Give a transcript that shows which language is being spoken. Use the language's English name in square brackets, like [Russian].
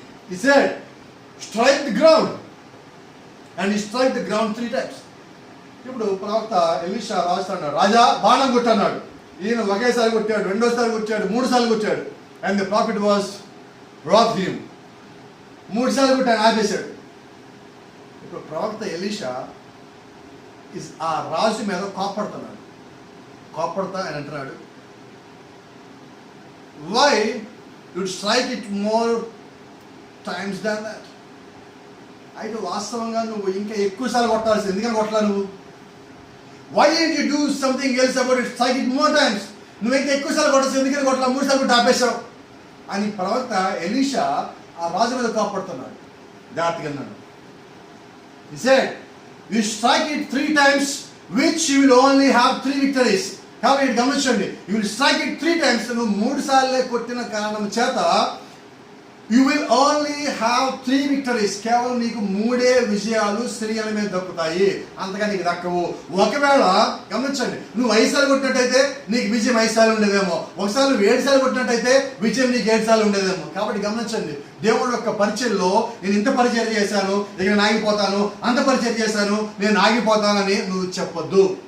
[English] He said, strike the ground, and he struck the ground 3 times. [Telugu] ఇప్పుడు ప్రవక్త Elisha రాస్తాడు, రాజా బాణం కొట్టన్నాడు. ఈయన ఒకేసారి కొట్టాడు, రెండోసారి కొట్టాడు, 3 సార్లు కొట్టాడు. [English] And the prophet was brought him. [Telugu] 3 సార్లు కొట్టాడు, ఆపేశాడు. ఇప్పుడు ప్రవక్త ఎలీషా ఆ రాజు మీద కోపడతా అని అంటున్నాడు, [English] why you strike it more times than that? [Telugu] అయితే వాస్తవంగా నువ్వు ఇంకా ఎక్కువ సార్లు కొట్టాల్సింది. ఎందుకని కొట్టలా నువ్వు? [English] why didn't you do something else about it? strike it more times. [Telugu] నువ్వు ఇంకా ఎక్కువ సార్లు కొట్టాల్సింది. ఎందుకని కొట్టలా? 3 సార్లు కొట్టి ఆపేశావు అని ప్రవక్త ఎలీషా ఆ రాజు మీద కోపడుతున్నాడు. జాగ్రత్తగా అన్నాడు. [English] He said, you strike it 3 times, which you will only have 3 victories. [Telugu] కాబట్టి గమనించండి, [English] you will strike it 3 times. [Telugu] నువ్వు 3 సార్లే కొట్టిన కారణం చేత [English] you will only have 3 victories. [Telugu] కేవలం నీకు 3 విజయాలు స్త్రీల మీద దక్కుతాయి, అంతగా నీకు దక్కవు. ఒకవేళ గమనించండి, నువ్వు 5 సార్లు కొట్టినట్టయితే నీకు విజయం 5 సార్లు ఉండేదేమో. ఒకసారి నువ్వు 7 సార్లు కొట్టినట్టయితే విజయం నీకు 7 సార్లు ఉండేదేమో. కాబట్టి గమనించండి, దేవుడి యొక్క పరిచర్యలో నేను ఇంత పరిచర్య చేశాను, ఇక నేను ఆగిపోతాను, అంత పరిచర్య చేశాను, నేను ఆగిపోతానని నువ్వు చెప్పొద్దు.